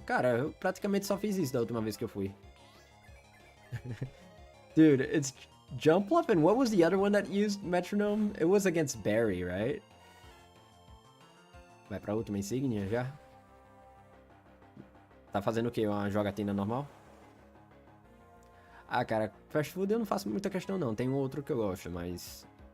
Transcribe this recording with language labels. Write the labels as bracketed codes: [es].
[pt] Cara, eu praticamente só fiz isso da última vez que eu fui. [en] Dude, it's Jump Up, and what was the other one that used metronome? It was against Barry, right? [pt] Vai pra última insígnia já? Tá fazendo o quê? Uma jogatina normal? Ah, cara, fast food eu não faço muita questão não. Tem um outro que eu gosto, mas...